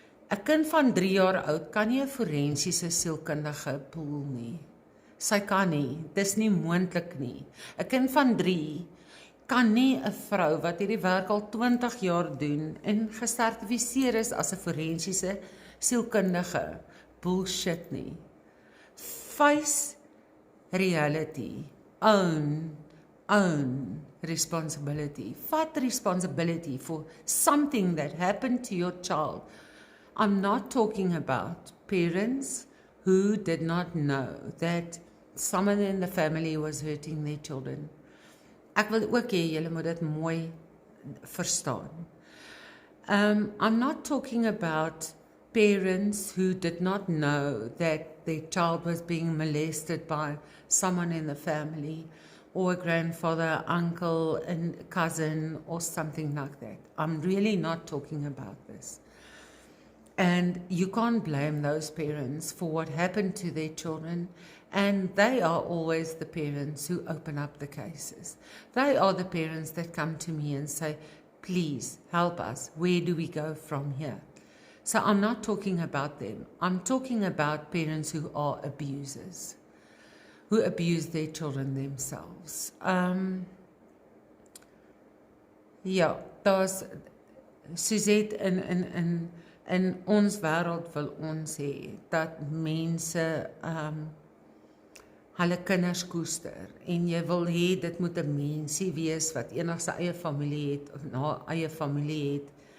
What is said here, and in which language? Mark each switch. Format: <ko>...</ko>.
<af>'n Kind van 3 jaar oud kan nie 'n forensiese sielkundige pool nie. Sy kan nie, dis nie moontlik nie. 'n Kind van 3 kan nie 'n vrou wat hierdie werk al 20 jaar doen en gesertifiseer is as 'n forensiese sielkundige bullshit nie.</af> <en>Face reality, own responsibility.</en> <af>Vat</af> <en>responsibility for something that happened to your child. I'm not talking about parents who did not know that someone in the family was hurting their children.</en> <af>Ek wil ook hê julle moet dit mooi verstaan.</af> <en>I'm not talking about parents who did not know that their child was being molested by someone in the family, or a grandfather, uncle, and cousin, or something like that. I'm really not talking about this. And you can't blame those parents for what happened to their children, and they are always the parents who open up the cases. They are the parents that come to me and say, please help us, where do we go from here? So I'm not talking about them. I'm talking about parents who are abusers, who abuse their children themselves.</en> <af>Ja, daar's Suzette in ons wêreld wil ons hê dat mense hulle kinders koester en jy wil hê dit moet 'n mensie wees wat enig sy eie familie het of na eie familie het.</af>